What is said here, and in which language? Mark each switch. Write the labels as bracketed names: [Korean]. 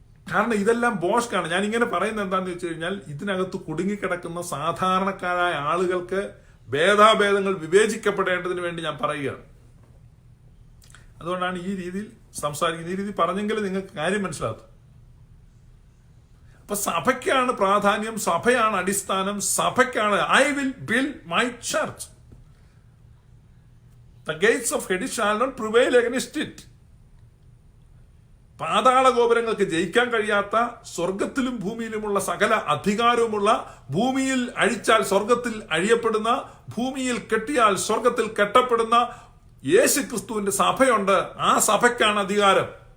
[Malayalam] കാരണം ഇതെല്ലാം ബോഷ്കാണ്. ഞാൻ ഇങ്ങനെ പറയുന്നത് എന്താണെന്ന് വെച്ച് കഴിഞ്ഞാൽ, ഇതിനകത്ത് കുടുങ്ങിക്കിടക്കുന്ന സാധാരണക്കാരായ ആളുകൾക്ക് ഭേദാഭേദങ്ങൾ വിവേചിക്കപ്പെടേണ്ടതിന് വേണ്ടി ഞാൻ പറയുകയാണ്. അതുകൊണ്ടാണ് ഈ രീതിയിൽ സംസാരിക്കുന്നത്. ഈ രീതി പറഞ്ഞെങ്കിൽ നിങ്ങൾക്ക് കാര്യം മനസ്സിലാക്കും. അപ്പൊ സഭയ്ക്കാണ് പ്രാധാന്യം, സഭയാണ് അടിസ്ഥാനം, സഭയ്ക്കാണ്. [English] I will build my church. The gates of Hades shall not prevail against it. [Malayalam] പാതാള ഗോപുരങ്ങൾക്ക് ജയിക്കാൻ കഴിയാത്ത, സ്വർഗത്തിലും ഭൂമിയിലുമുള്ള സകല അധികാരവുമുള്ള, ഭൂമിയിൽ അഴിച്ചാൽ സ്വർഗത്തിൽ അഴിയപ്പെടുന്ന, ഭൂമിയിൽ കെട്ടിയാൽ സ്വർഗത്തിൽ കെട്ടപ്പെടുന്ന യേശു ക്രിസ്തുവിന്റെ സഭയുണ്ട്. ആ സഭയ്ക്കാണ് അധികാരം.